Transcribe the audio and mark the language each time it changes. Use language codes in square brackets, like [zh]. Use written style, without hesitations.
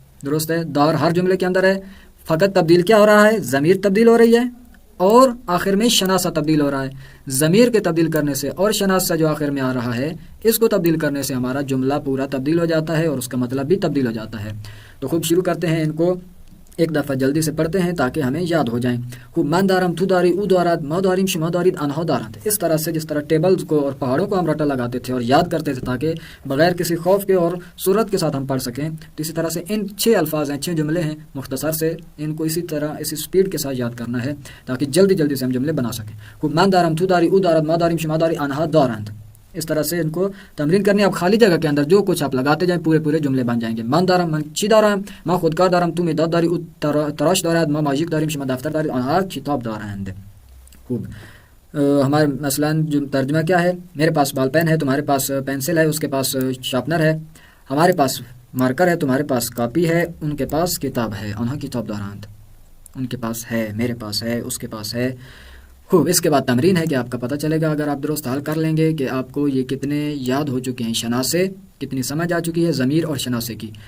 [ur] درست ہے؟ دار ہر جملے کے اندر ہے. فقط تبدیل کیا ہو رہا ہے؟ ضمیر تبدیل ہو رہی ہے، اور آخر میں شناسہ تبدیل ہو رہا ہے. ضمیر کے تبدیل کرنے سے اور شناسہ جو آخر میں آ رہا ہے، اس کو تبدیل کرنے سے ہمارا جملہ پورا تبدیل ہو جاتا ہے، اور اس کا مطلب بھی تبدیل ہو جاتا ہے. تو خوب شروع کرتے ہیں، ان کو ایک دفعہ جلدی سے پڑھتے ہیں تاکہ ہمیں یاد ہو جائیں. [fa] خوب من دارم، تو داری، او دارد، ما داریم، شما دارید، آنها دارند. [ur] اس طرح سے جس طرح ٹیبلز کو اور پہاڑوں کو ہم رٹا لگاتے تھے اور یاد کرتے تھے تاکہ بغیر کسی خوف کے اور سرعت کے ساتھ ہم پڑھ سکیں، تو اسی طرح سے ان 6 الفاظ ہیں، 6 جملے ہیں مختصر سے، ان کو اسی طرح اسی سپیڈ کے ساتھ یاد کرنا ہے تاکہ جلدی جلدی سے ہم جملے بنا سکیں. [fa] خوب من دارم، تو داری، او دارد، ما داریم، شما داری، آنها دارند. [ur] اس طرح سے ان کو تمرین کرنی ہے. اب خالی جگہ کے اندر جو کچھ آپ لگاتے جائیں پورے پورے جملے بن جائیں گے. [fa] من دارم، من چی دارم، ما خودکار دارم، تو مداد داری، او تراش دارد، ما ماژیک داریم، شما دفتر دارید، آنها کتاب دارند. [ur] خوب ہمارے مثلا ترجمہ کیا ہے؟ میرے پاس بال پین ہے، تمہارے پاس پینسل ہے، اس کے پاس شارپنر ہے. ہمارے پاس مارکر ہے، تمہارے پاس کاپی ہے، ان کے پاس کتاب ہے. [fa] آنها کتاب دارند. [ur] ان کے پاس ہے، میرے پاس ہے، اس کے پاس ہے. خوب اس کے بعد تمرین ہے کہ آپ کا پتہ چلے گا اگر آپ درست حل کر لیں گے کہ آپ کو یہ کتنے یاد ہو چکے ہیں، شناسے کتنی سمجھ آ چکی ہے ضمیر اور شناسے کی.